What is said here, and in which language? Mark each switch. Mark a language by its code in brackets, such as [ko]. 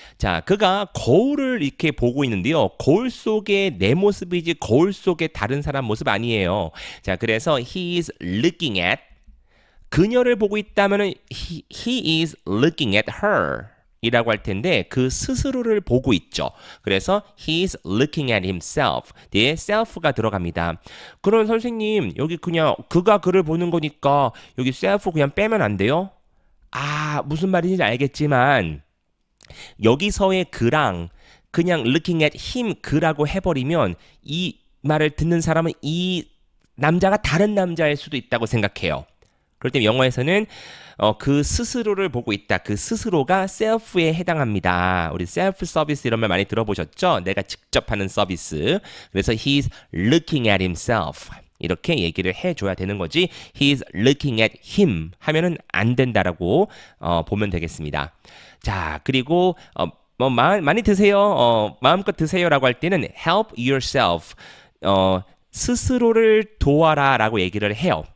[ko] 자, 그가 거울을 이렇게 보고 있는데요. 거울 속에 내 모습이지 거울 속에 다른 사람 모습 아니에요. 자, 그래서 he is looking at 그녀를 보고 있다면은 [en] he is looking at her [ko] 이라고 할 텐데 그 스스로를 보고 있죠. [en] 그래서 he is looking at himself. [ko] 뒤에 self가 들어갑니다. 그럼 선생님 여기 그냥 그가 그를 보는 거니까 여기 self 그냥 빼면 안 돼요? 아, 무슨 말인지 알겠지만 여기서의 그랑 그냥 [en] looking at him [ko] 그라고 해버리면 이 말을 듣는 사람은 이 남자가 다른 남자일 수도 있다고 생각해요. 그럴 때 영어에서는 그 스스로를 보고 있다. 그 스스로가 self에 해당합니다. 우리 self 서비스 이런 말 많이 들어보셨죠? 내가 직접 하는 서비스. [en] 그래서 he's looking at himself. [ko] 이렇게 얘기를 해줘야 되는 거지. [en] He's looking at him [ko] 하면은 안 된다라고 보면 되겠습니다. 자, 그리고 많이 드세요. 마음껏 드세요라고 할 때는 [en] help yourself. [ko] 스스로를 도와라라고 얘기를 해요.